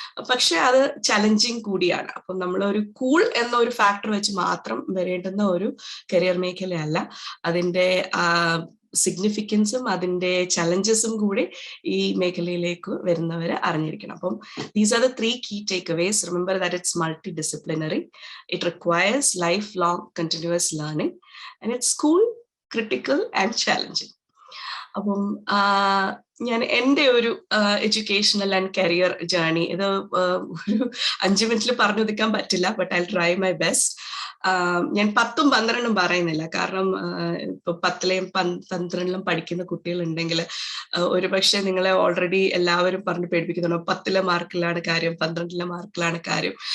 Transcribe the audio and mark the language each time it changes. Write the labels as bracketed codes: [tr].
[ml] പക്ഷെ അത് ചലഞ്ചിങ് കൂടിയാണ്. അപ്പം നമ്മൾ ഒരു കൂൾ എന്ന ഒരു ഫാക്ടർ വെച്ച് മാത്രം വരേണ്ടുന്ന ഒരു കരിയർ മേഖലയല്ല. അതിൻ്റെ സിഗ്നിഫിക്കൻസും അതിൻ്റെ ചലഞ്ചസും കൂടി ഈ മേഖലയിലേക്ക് വരുന്നവർ അറിഞ്ഞിരിക്കണം. [en] അപ്പം these are the 3 key takeaways. Remember that it's multidisciplinary. It requires lifelong continuous learning and it's cool, critical and challenging. [ml] അപ്പം ഞാൻ എൻ്റെ ഒരു എഡ്യൂക്കേഷണൽ ആൻഡ് കരിയർ ജേർണി ഇത് ഒരു 5 മിനിറ്റിൽ പറഞ്ഞൊതുക്കാൻ പറ്റില്ല, [en] But I try my best. [ml] ഞാൻ 10ഉം 12ഉം പറയുന്നില്ല, കാരണം ഇപ്പൊ 10ലെയും 12ലും പഠിക്കുന്ന കുട്ടികളുണ്ടെങ്കിൽ ഒരുപക്ഷെ നിങ്ങളെ ഓൾറെഡി എല്ലാവരും പറഞ്ഞ് പേടിപ്പിക്കുന്നുണ്ടോ, 10ലെ മാർക്കിലാണ് കാര്യം, 12ലെ മാർക്കിലാണ് കാര്യം.